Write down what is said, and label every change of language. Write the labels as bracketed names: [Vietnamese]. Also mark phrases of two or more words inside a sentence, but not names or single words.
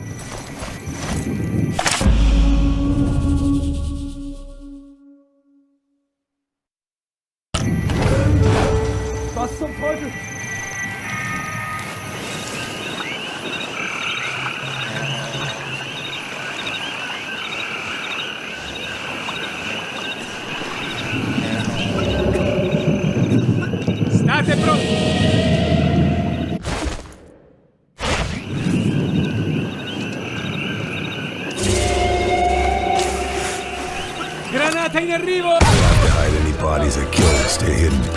[German] Was zum Teufel? [Italian] State pronti! Granata in arrivo! [English] We'll have to hide any bodies I kill and stay hidden.